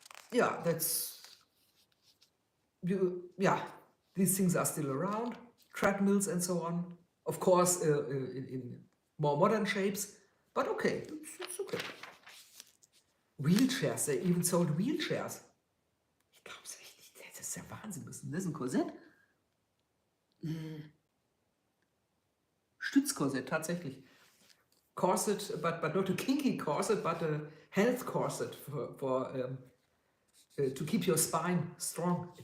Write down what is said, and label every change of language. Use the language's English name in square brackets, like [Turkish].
[English] Yeah, these things are still around. Treadmills and so on. Of course, in more modern shapes, but okay, it's okay. Wheelchairs, they even sold wheelchairs. [German] Ich glaub's echt nicht, das ist ja Wahnsinn. Was ist denn das, ein Korsett? Stützkorsett, tatsächlich. [English] Corset, but not a kinky corset, but a health corset for to keep your spine strong.